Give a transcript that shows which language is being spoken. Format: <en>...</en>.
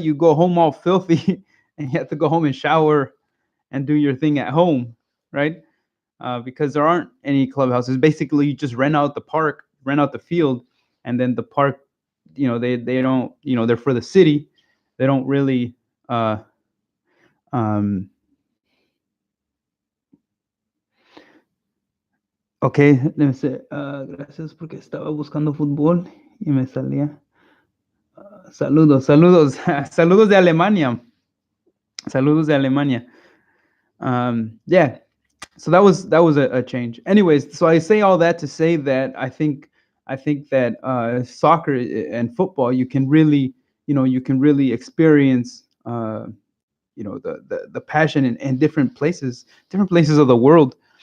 <en>You go home all filthy, and you have to go home and shower and do your thing at home, right? Because there aren't any clubhouses. Basically, you just rent out the park, rent out the field, and then the park, they don't, they're for the city. They don't really. Um, ok, let me say,</en> <es>gracias porque estaba buscando fútbol y me salía. Saludos, saludos, saludos de Alemania. Saludos de Alemania.</es> <en>Yeah, so that was a change. Anyways, so I say all that to say that I think that soccer and football, you can really experience the passion in different places of the world.</en>